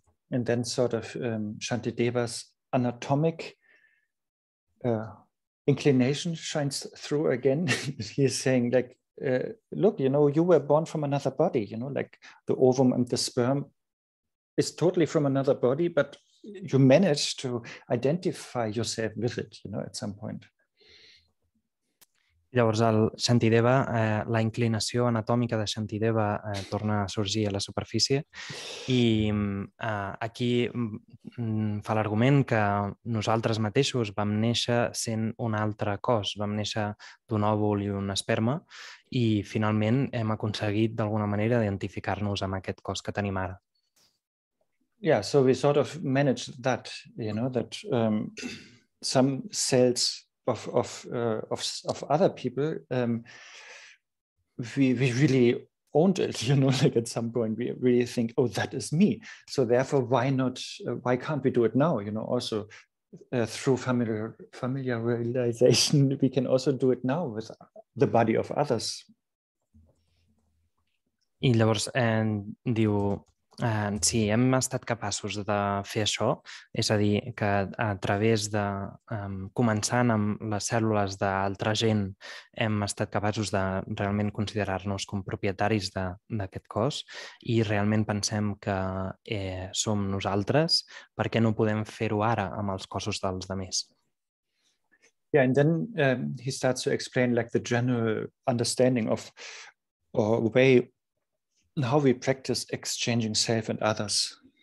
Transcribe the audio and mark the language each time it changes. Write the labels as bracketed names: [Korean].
[English] And then sort of Shantideva's anatomic inclination shines through again. He is saying, like, look, you were born from another body, like the ovum and the sperm is totally from another body, but you manage to identify yourself with it, at some point. [Catalan] Llavors, el Shantideva, la inclinació anatòmica de Shantideva torna a sorgir a la superfície i aquí fa l'argument que nosaltres mateixos vam néixer sent un altre cos, vam néixer d'un òvul i un esperma i finalment hem aconseguit d'alguna manera identificar-nos amb aquest cos que tenim ara. [English] Yeah, so we sort of managed that, that some cells of other people, we really owned it, like at some point we really think, oh, that is me. So therefore, why can't we do it now? Also through familiarization, we can also do it now with the body of others. [Catalan] I llavors diu, si hem estat capaços de fer això, és a dir, que a través de, començant amb les cèl·lules d'altra gent, hem estat capaços de realment considerar-nos com propietaris d'aquest cos i realment pensem que som nosaltres, per què no podem fer-ho ara amb els cossos dels altres? [English] Yeah, and then he starts to explain like the general understanding of or way how we practice exchanging self and others.